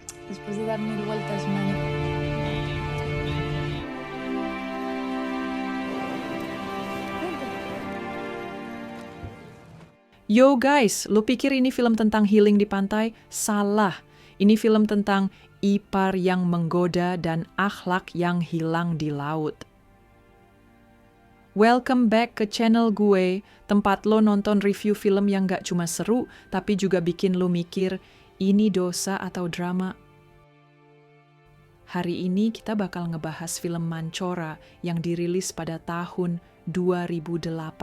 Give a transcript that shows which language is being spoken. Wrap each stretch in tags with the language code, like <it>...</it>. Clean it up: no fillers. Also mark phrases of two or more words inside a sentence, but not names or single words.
<es>después de dar 1000 vueltas un año.</es> <en>Yo guys,</en> <id>lo pikir ini film tentang healing di pantai? Salah. Ini film tentang ipar yang menggoda dan akhlak yang hilang di laut.</id> <en>Welcome back</en> <id>ke channel gue, tempat lo nonton review film yang gak cuma seru, tapi juga bikin lo mikir, ini dosa atau drama? Hari ini kita bakal ngebahas film Mancora yang dirilis pada tahun 2008.</id>